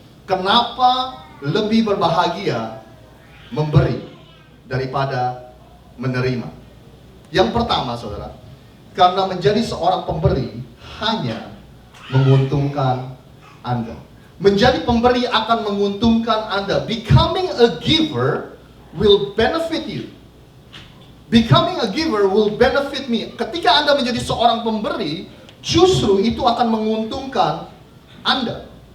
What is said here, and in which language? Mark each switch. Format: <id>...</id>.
<id>Kenapa lebih berbahagia memberi daripada menerima? Yang pertama, saudara, karena menjadi seorang pemberi hanya menguntungkan Anda. Menjadi pemberi akan menguntungkan Anda.</id> <en>Becoming a giver will benefit you. Becoming a giver will benefit me.</en> <id>Ketika Anda menjadi seorang pemberi, justru itu akan menguntungkan Anda.</id>